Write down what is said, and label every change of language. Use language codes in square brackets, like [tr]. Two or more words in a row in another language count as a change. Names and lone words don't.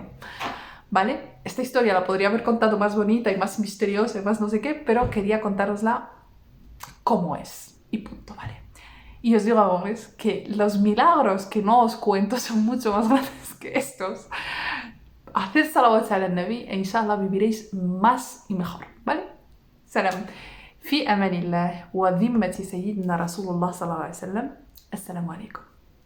[es] ¿Vale? Esta historia la podría haber contado más bonita y más misteriosa y más no sé qué, pero quería contárosla como es. Y punto, ¿vale? Y os digo, amores, que los milagros que no os cuento son mucho más grandes que estos. Haced salawats [ar] على النبي [es] e inshallah viviréis más y mejor, ¿vale? Salam. [ar] في أمان الله وذمة سيدنا رسول الله صلى الله عليه وسلم. السلام عليكم.